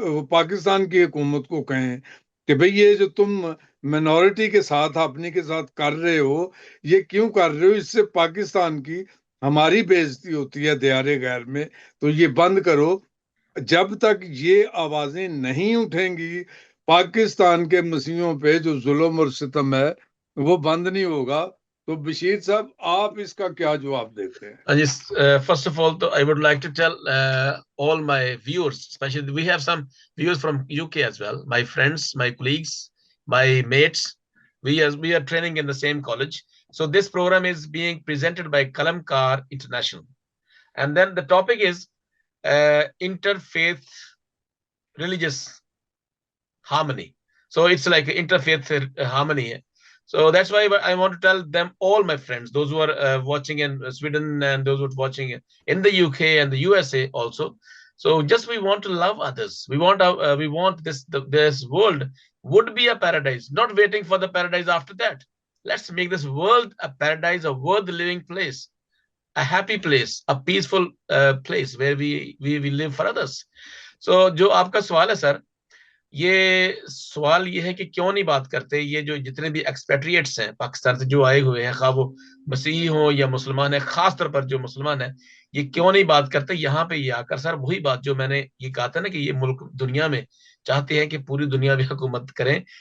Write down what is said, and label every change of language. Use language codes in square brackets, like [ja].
[ur] پاکستان کی حکومت کو کہیں کہ بھئی یہ جو تم مینورٹی کے ساتھ اپنی کے ساتھ کر رہے ہو یہ کیوں کر رہے ہو، اس سے پاکستان کی ہماری بے عزتی ہوتی ہے دیار غیر میں، تو یہ بند کرو. جب تک یہ آوازیں نہیں اٹھیں گی پاکستان کے مسیحوں پہ جو ظلم اور ستم ہے وہ بند نہیں ہوگا. تو بشیر صاحب آپ اس کا کیا جواب دیتے ہیں؟ [en] Yes, first of all, I would like to tell all my viewers, especially we have some viewers from UK as well, my friends, my colleagues, my mates. We are training in the same college. So this program is being presented by Kalamkar International. And then the topic is interfaith religious harmony. So it's like interfaith harmony. So that's why I want to tell them, all my friends, those who are watching in Sweden and those who are watching in the UK and the USA also. So just we want to love others. We want this world would be a paradise, not waiting for the paradise after that. Let's make this world a paradise, a worth living place, a happy place, a peaceful place where we live for others. [ur] So جو آپ کا سوال ہے سر، یہ سوال یہ ہے کہ کیوں نہیں بات کرتے یہ جو جتنے بھی ایکسپیٹریٹس ہیں پاکستان سے جو آئے ہوئے ہیں، خواہ وہ مسیحی ہوں یا مسلمان ہیں، خاص طور پر جو مسلمان ہیں، یہ کیوں نہیں بات کرتے یہاں پہ یہ آ کر؟ سر وہی بات جو میں نے یہ کہا تھا نا کہ یہ ملک دنیا میں چاہتے ہیں کہ پوری دنیا میں حکومت کریں.